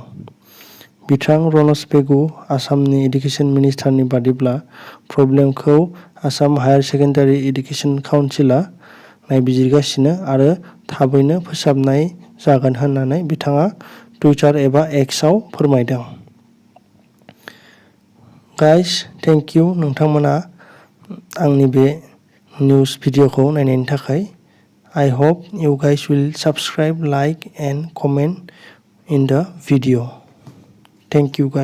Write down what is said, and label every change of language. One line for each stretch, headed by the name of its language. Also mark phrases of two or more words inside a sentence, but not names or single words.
Bodo: बिथां रनज पेगु, आसामनि एडुकेशन मिनिस्टारनि बादिब्ला प्रब्लेमखौ आसाम हायार सेकेन्डारि एडुकेशन काउन्सिलआ नायबिजिरगासिनो आरो थाबैनो फोसाबनाय जागोन होननानै बिथाङा टुइटार एबा एक्सआव फोरमायदों।
English: guys thank you
Bodo: नोंथांमोना आंनि बे निउस भिडिअखौ नायनायनि थाखाय।
English: I hope you guys will subscribe, like and comment in the video. Thank you guys.